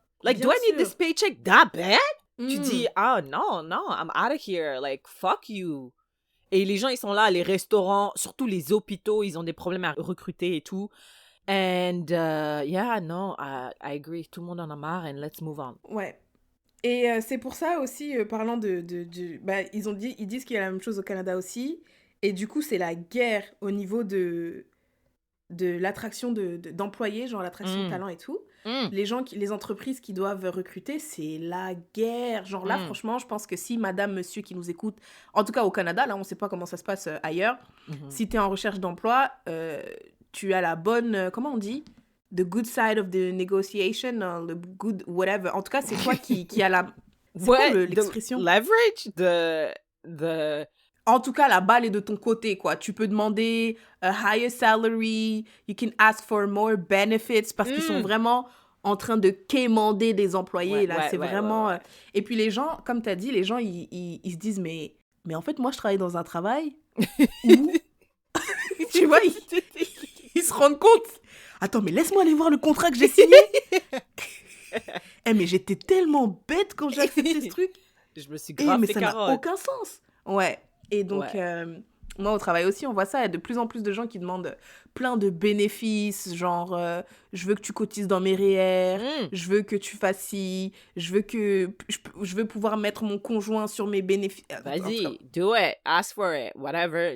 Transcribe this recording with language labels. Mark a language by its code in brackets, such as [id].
[en] Like, do I need this paycheck that bad? [fr] Tu dis, [en] no, I'm out of here, like, fuck you. [fr] Et les gens, ils sont là, les restaurants, surtout les hôpitaux, ils ont des problèmes à recruter et tout. [en] And yeah, no, I agree. [fr] Tout le monde en a marre [en] and let's move on. [fr] Ouais. Et c'est pour ça aussi, parlant ils disent qu'il y a la même chose au Canada aussi. Et du coup, c'est la guerre au niveau de l'attraction d'employés, genre l'attraction de talent et tout. Les entreprises qui doivent recruter, c'est la guerre. Genre là, franchement, je pense que si madame, monsieur qui nous écoute, en tout cas au Canada, là, on ne sait pas comment ça se passe ailleurs, si tu es en recherche d'emploi, tu as la bonne, comment on dit? [en] The good side of the negotiation, the good whatever. [fr] En tout cas, c'est toi qui a la... C'est quoi l'expression? [en] Leverage? The... [fr] En tout cas, la balle est de ton côté, quoi. Tu peux demander [en] a higher salary, you can ask for more benefits, [fr] parce qu'ils sont vraiment en train de quémander des employés, là. C'est vraiment... Et puis les gens, comme tu as dit, les gens, ils se disent, mais en fait, moi, je travaille dans un travail où... Tu vois, ils se rendent compte. Attends, mais laisse-moi aller voir le contrat que j'ai signé. Mais j'étais tellement bête quand j'ai accepté ce truc. Je me suis grave fait carotte. Mais ça n'a aucun sens. Ouais. Et donc, moi, au travail aussi, on voit ça. Il y a de plus en plus de gens qui demandent plein de bénéfices, genre, je veux que tu cotises dans mes REER, je veux que tu fasses ci, je veux pouvoir mettre mon conjoint sur mes bénéfices. Vas-y, [en] do it, ask for it, whatever.